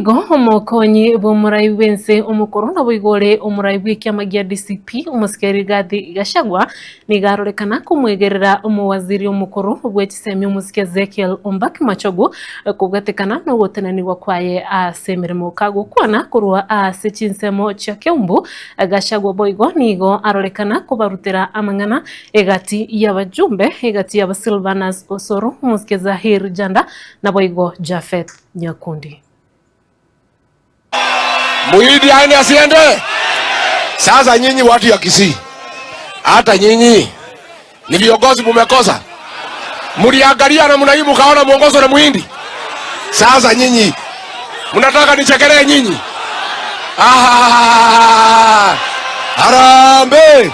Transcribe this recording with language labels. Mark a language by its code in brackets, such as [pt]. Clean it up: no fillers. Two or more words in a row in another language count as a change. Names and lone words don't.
[guz] nigo omokonyi bw'omurai bwense omukuru na bwigore omurai bw'ikiama gia DCP omusikeri Rigathi Gachagua nigarorekana kumwegerera omuwaziri omukuru bw'ekisemi omusike Ezekiel Ombaki Machogu kugatekana no gutenanirwa kwaye ase emirimo kagukwana kurwa ase chinsemo chia Kiambu. Gachagua boigo nigo arorekana kubarutira amang'ana egati y'abajumbe egati y'aba Silvanus Osoro omusike Zahir Janda na boigo Jafet Nyakundi. [sw] Muhidi aende asiende. Sasa nyinyi watu ya Kisii, hata nyinyi ni viongozi mumekosa. Mliangalia na mnaimu kaona mwongozo na Muhindi. Sasa nyinyi mnataka nichekelee nyinyi? Harambe.